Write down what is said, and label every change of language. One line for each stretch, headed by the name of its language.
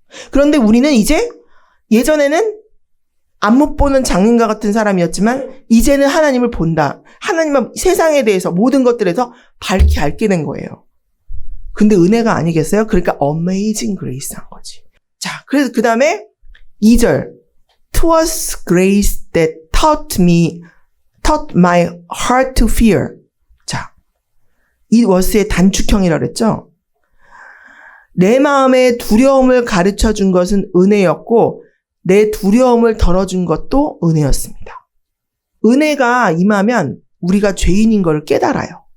Korean: 그런데 우리는 이제 예전에는 안 못 보는 장님과 같은 사람이었지만 이제는 하나님을 본다. 하나님은 세상에 대해서 모든 것들에서 밝히 알게 된 거예요. 근데 은혜가 아니겠어요? 그러니까 amazing grace 한 거지. 자, 그래서 그 다음에 2절.
English: Twas grace that taught my heart to fear.
Korean: 자, it was의 단축형이라 그랬죠? 내 마음의 두려움을 가르쳐 준 것은 은혜였고 내 두려움을 덜어준 것도 은혜였습니다. 은혜가 임하면 우리가 죄인인 걸 깨달아요.